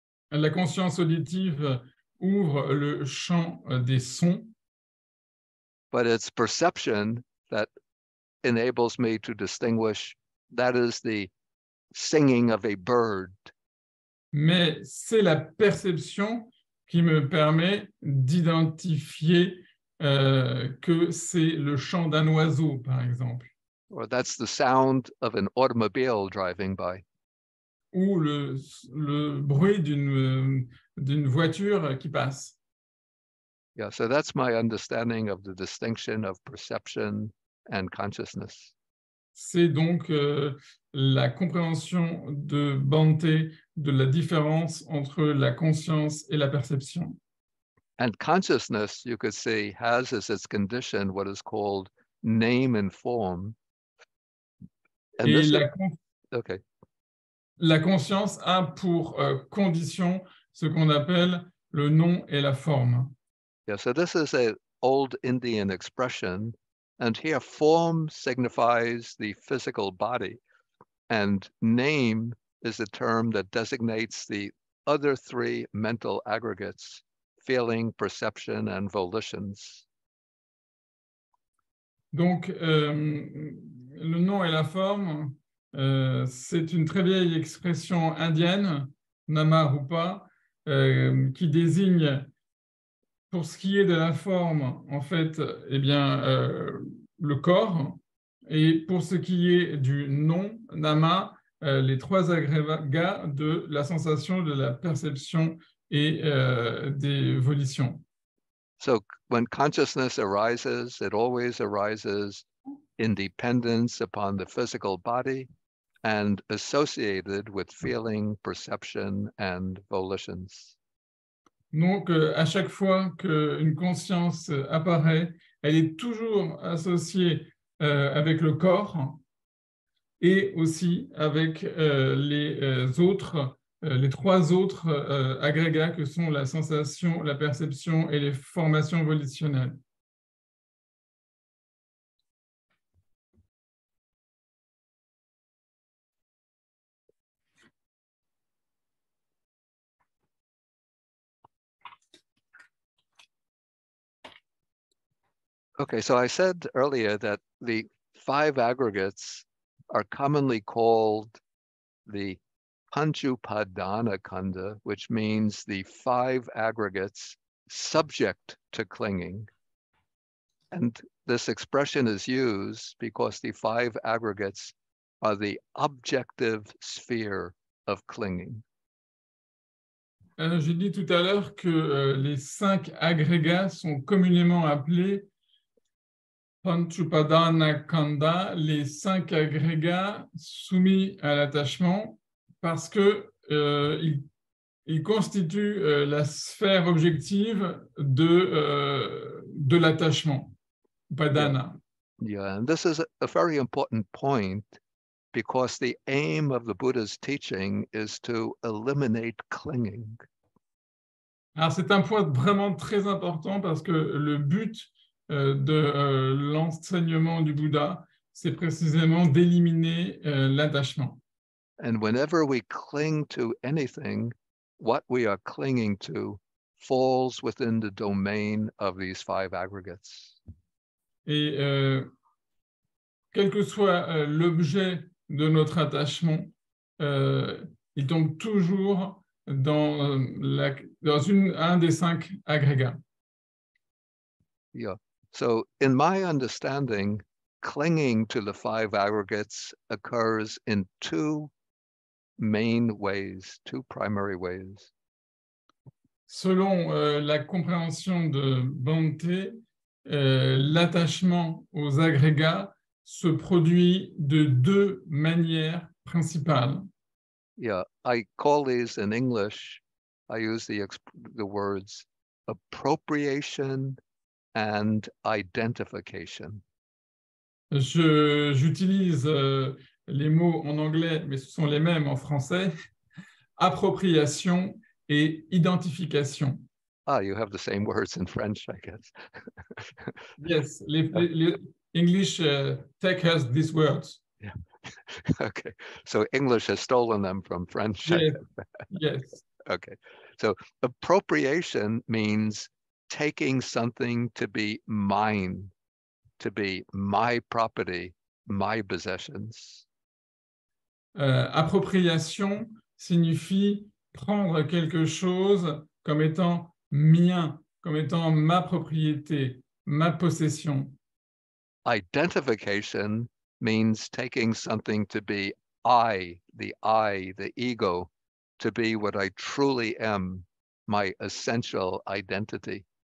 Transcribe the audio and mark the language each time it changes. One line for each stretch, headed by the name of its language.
French: La conscience auditive ouvre le champ des sons.
English: But it's perception that enables me to distinguish that is the singing of a bird.
French: Mais c'est la perception qui me permet d'identifier que c'est le chant d'un oiseau, par exemple.
English: Or that's the sound of an automobile driving by.
French: Ou le bruit d'une voiture qui passe.
English: Yeah, so that's my understanding of the distinction of perception and consciousness.
French: C'est donc la compréhension de Bhante de la différence entre la conscience et la perception.
English: And consciousness, you could say, has as its condition what is called name and form. And
French: Et
English: this is,
French: la conscience a pour condition ce qu'on appelle le nom et la forme.
English: Yeah, so this is an old Indian expression, and here form signifies the physical body, and name is the term that designates the other three mental aggregates, feeling, perception, and volitions.
French: Donc, le nom et la forme, c'est une très vieille expression indienne, nama rupa, qui désigne, pour ce qui est de la forme, en fait, eh bien, le corps, et pour ce qui est du nom, nama, les trois agrégats de la sensation, de la perception et des volitions.
English: So when consciousness arises, it always arises in dependence upon the physical body and associated with feeling, perception, and volitions.
French: Donc, à chaque fois qu'une conscience apparaît, elle est toujours associée avec le corps et aussi avec les trois autres agrégats que sont la sensation, la perception et les formations volitionnelles.
English: Okay, so I said earlier that the five aggregates are commonly called the panchupadana kanda, which means the 5 aggregates subject to clinging. And this expression is used because the 5 aggregates are the objective sphere of clinging.
French: J'ai dit tout à l'heure que les 5 agrégats sont communément appelés Panchupadana Kanda, les 5 agrégats soumis à l'attachement, parce que ils constituent la sphère objective de l'attachement, Padana.
English: Yeah, and this is a very important point because the aim of the Buddha's teaching is to eliminate clinging.
French: Alors, c'est un point vraiment très important parce que le but de l'enseignement du Bouddha, c'est précisément d'éliminer l'attachement.
English: And whenever we cling to anything, what we are clinging to falls within the domain of these 5 aggregates.
French: Et quel que soit l'objet de notre attachement, il tombe toujours dans un des 5 agrégats.
English: Yeah. So in my understanding, clinging to the 5 aggregates occurs in 2 main ways, 2 primary ways.
French: Selon la compréhension de Bhante, l'attachement aux agrégats se produit de 2 manières principales.
English: Yeah, I call these in English, I use the words appropriation and identification.
French: J'utilise les mots en anglais, mais ce sont les mêmes en français, appropriation et identification.
English: Ah, you have the same words in French, I guess. Yes,
French: les
English: English take us these words. Yeah. Okay, so English has stolen them from French. Yes. Yes. Okay, so appropriation means taking something to be mine, to be my property, my possessions.
French: Appropriation signifie prendre quelque chose comme étant mien, comme étant ma propriété, ma possession.
English: Identification means taking something to be I, the ego, to be what I truly am, my essential identity.